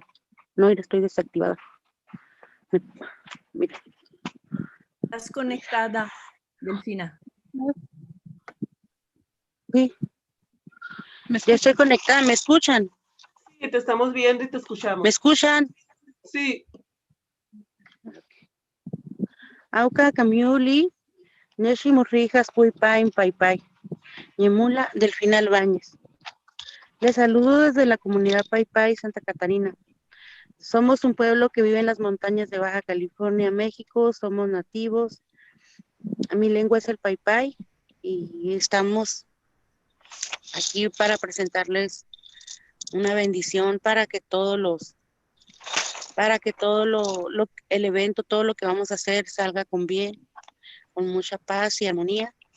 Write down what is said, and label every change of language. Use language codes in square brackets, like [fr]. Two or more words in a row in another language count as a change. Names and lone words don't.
[es] No, estoy desactivada. Mira. ¿Estás conectada, Delfina? Sí. Ya estoy conectada, ¿me escuchan? Sí, te estamos viendo y te escuchamos. ¿Me escuchan? Sí. [ppi] Auca, Camiuli, Neshi Murrijas, Puipain, Pai Pai. Yemula, Delfina Albañez. [es] Les saludo desde la comunidad Pai Pai, Santa Catarina. Somos un pueblo que vive en las montañas de Baja California, México. Somos nativos. Mi lengua es el Pai Pai y estamos aquí para presentarles una bendición para que el evento, todo lo que vamos a hacer salga con bien, con mucha paz y armonía.